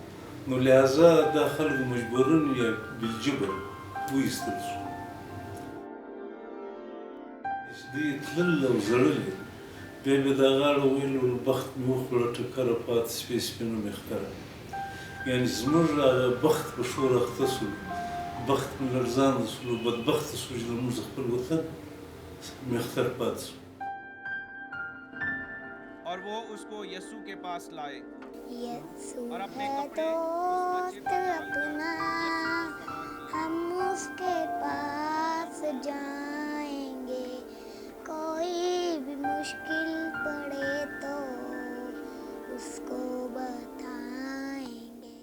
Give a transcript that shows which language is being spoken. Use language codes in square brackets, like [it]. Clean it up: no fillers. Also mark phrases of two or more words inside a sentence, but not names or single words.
[ps] نو لهذا دا خلکو مجبورن یا بالجبر وایستل شو چې دوی تلل او زړلې. بیا به دا غاړه ویلو بخت مې وخوړه ټکره پاتې سپې سپینه مختره، یعنې زموږ هغه بخت په شور اخته شو، بخت مې لړزانده شولو، بدبخته شو چې زموږ خپل وطن مختر پاتې شو. [hi] और वो उसको यस्सु के पास लाए और अपने कपड़े उस बच्चे पर डाल दिए। हम उसके पास जाएंगे, कोई भी मुश्किल पड़े तो उसको बताएंगे।